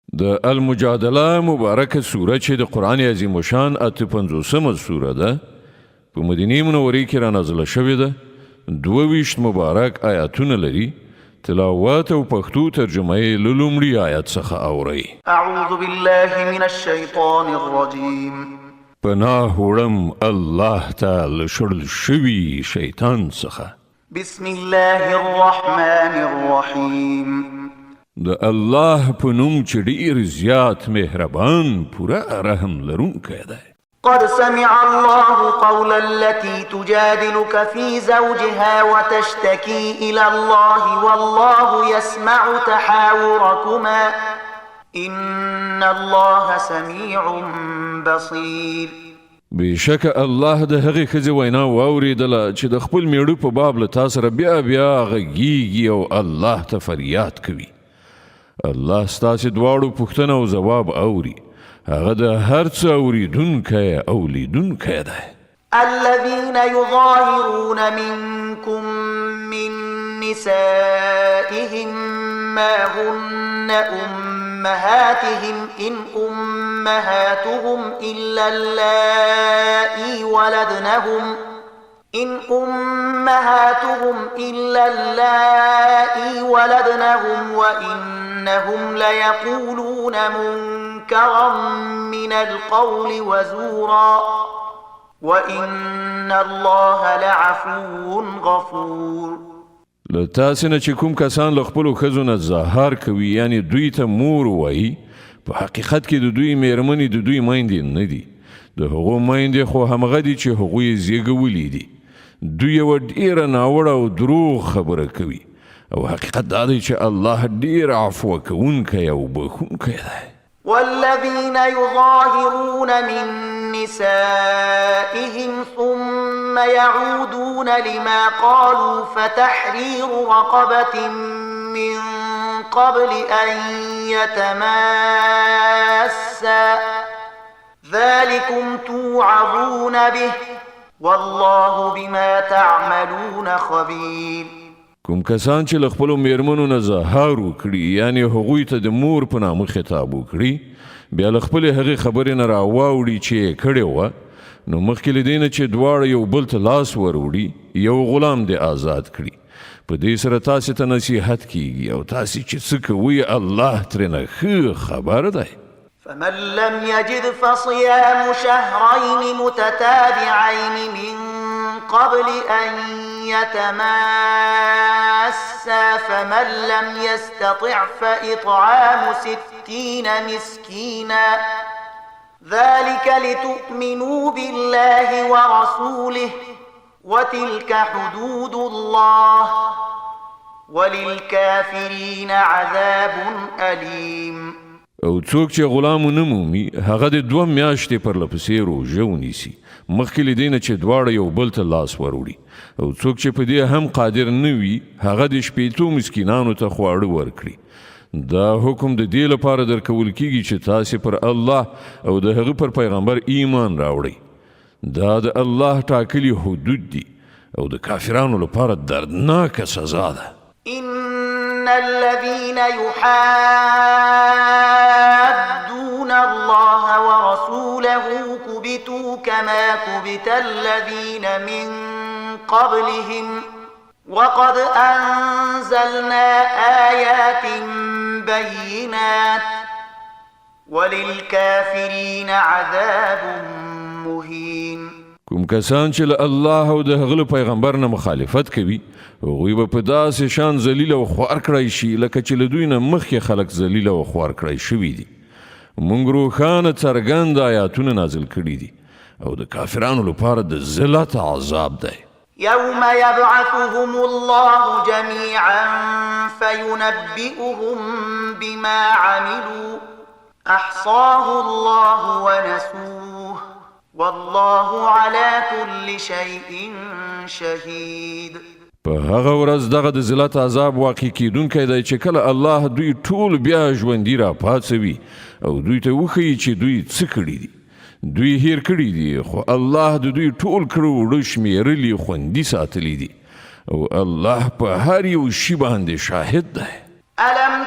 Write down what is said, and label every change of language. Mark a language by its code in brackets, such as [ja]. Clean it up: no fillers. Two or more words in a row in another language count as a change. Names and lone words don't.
[ps] د المجادله مبارکه سوره چې د قرآن عظیم شان 58مه سوره ده په مدینه منورې کې را نازله شوې ده 22 مبارک آیاتونه لري تلاوت او پښتو ترجمه یې له لومړي آیت څخه اورئ. [ar] اعوذ بالله من الشیطان الرجیم. [ps] پناه وړم الله ته له شړل شوي شیطان څخه. [ar] بسم الله الرحمن الرحیم. [ps] د الله په نوم چې ډېر زیات مهربان پوره رحم لرونکی دی. [ar] قد سمع الله قول التي تجادلك في زوجها وتشتكي إلى الله والله يسمع تحاوركما إن الله سميع بصير. [ps] بشک الله د هغې ښځې وینا واورېدله چې د خپل میړه په باب له تا سره بیا غږیږي او الله ته فریاد کوي. الله ستاسې دواړو پوښتنه او ځواب اوري. هغه د هر څه اوریدونکی او لیدونکی دی. [ar] الذين يظاهرون منكم من نسائهم ما هن أمهاتهم إن أمهاتهم إلا اللائي ولدنهم وإنهم ليقولون منكرا من القول وزورا وإن الله لعفو غفور. [ps] له تاسې نه چې کوم کسان له خپلو ښځو نه زهار کوي یعنی دوی ته مور وایي په حقیقت کې د دوی میرمنې د دوی میندې نه دي. د هغو میندې خو همغه دي چې هغوی زیږولي دي. دوی یوه ډېره ناوړه او دروغ خبره کوي او حقیقت دا دی چې الله ډېر عفو کوونکی او بخښونکی دی. [ar] والذين يظاهرون من نسائهم ثم يعودون لما قالوا فتحرير رقبة من قبل أن يتماسا ذلكم توعظون به والله بما تعملون خبير. [ps] کوم کسان چې له خپلو میرمنو نه زهار وکړي یعنی هغوی ته د مور په نامه خطاب وکړي بیا له خپلې هغې خبرې نه راواوړي چې یې کړې وه نو مخکې له دې نه چې دواړه یو بل ته لاس وروړي یو غلام دې آزاد کړي. په دې سره تاسې ته نصیحت کیږي او تاسې چې څه کوئ الله ترېنه ښه خبر دی. [ar] فمن لم يجد فصيام شهرين متتابعين من قبل أن يتماسا فمن لم يستطع فإطعام 60 مسكينا ذلك لتؤمنوا بالله ورسوله وتلك حدود الله وللكافرين عذاب أليم. [ps] او څوک چې غلام ونه مومي هغه د 2 میاشتې پرلپسې روژه ونیسي مخکې له دې نه چې دواړه یو بل ته لاس وروړي. او څوک چې په دې هم قادر نه وي هغه د 80 مسکینانو ته خواړه ورکړي. دا حکم د دې لپاره درکول کیږي چې تاسې پر الله او د هغه پر پیغمبر ایمان راوړئ. دا د الله ټاکلي حدود دي او د کافرانو لپاره دردناکه سزا ده. [ar] إن الذين يحادون الله ورسوله كبتوا كما كبت الذين من قبلهم وقد أنزلنا آيات بينات وللكافرين عذاب مهين. [ps] کوم کسان چې له الله او د هغه پیغمبر نه مخالفت کوي هغوی به په داسې شان ذلیل او خوار کړی شي لکه چې له دوی نه مخکې خلک ذلیل او خوار کړی شوي دي. موږ روښانه څرګند آیاتونه نازل کړي دي او د کافرانو لپاره د ذلت عذاب دی. [ar] يوم يبعثهم الله جميعا فينبئهم بما عملوا أحصاه الله ونسوه والله على كل شيء شهيد. [ps] په هغه ورځ دغه د ذلت عذاب واقع کیدونکی دی چې کله الله دوی ټول بیا ژوندي راپاڅوي او دوی ته وښیي چې دوی څه کړي دي. دوی هیر کړي دي خو الله د دوی ټول کړو وړو شمیرلي خوندي ساتلی دي او الله په هر یو شي باندې شاهد دی.